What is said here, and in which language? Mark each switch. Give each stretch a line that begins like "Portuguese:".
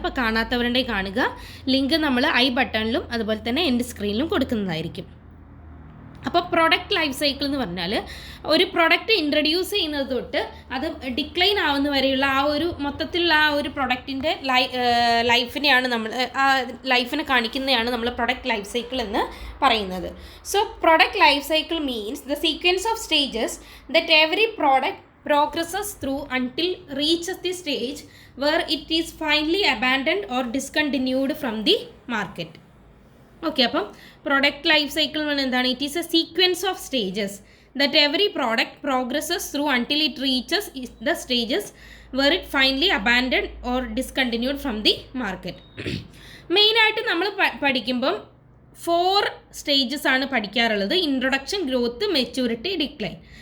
Malayalam: അപ്പോൾ കാണാത്തവരുടെ കാണുക. ലിങ്ക് നമ്മൾ ഐ ബട്ടണിലും അതുപോലെ തന്നെ എൻ്റെ സ്ക്രീനിലും കൊടുക്കുന്നതായിരിക്കും. അപ്പോൾ പ്രൊഡക്റ്റ് ലൈഫ് സൈക്കിൾ എന്ന് പറഞ്ഞാൽ ഒരു പ്രൊഡക്റ്റ് ഇൻട്രൊഡ്യൂസ് ചെയ്യുന്നത് തൊട്ട് അത് ഡിക്ലൈൻ ആവുന്ന വരെയുള്ള ആ ഒരു മൊത്തത്തിലുള്ള ആ ഒരു പ്രൊഡക്റ്റിൻ്റെ ലൈഫിനെയാണ് നമ്മൾ ആ ലൈഫിനെ കാണിക്കുന്നതാണ് നമ്മൾ പ്രൊഡക്റ്റ് ലൈഫ് സൈക്കിൾ എന്ന് പറയുന്നത്.
English: So product life cycle means the sequence of stages that every product progresses through until reaches the stage where it is finally abandoned or discontinued from the market.
Malayalam: Okay, അപ്പം product life cycle എന്താണ്?
English: It is a sequence of stages that every product progresses through until it reaches the stages where it finally abandoned or discontinued from the market.
Malayalam: മെയിനായിട്ട് നമ്മൾ പഠിക്കുമ്പം 4 stages ആണ് പഠിക്കാറുള്ളത്: introduction, growth, maturity, decline.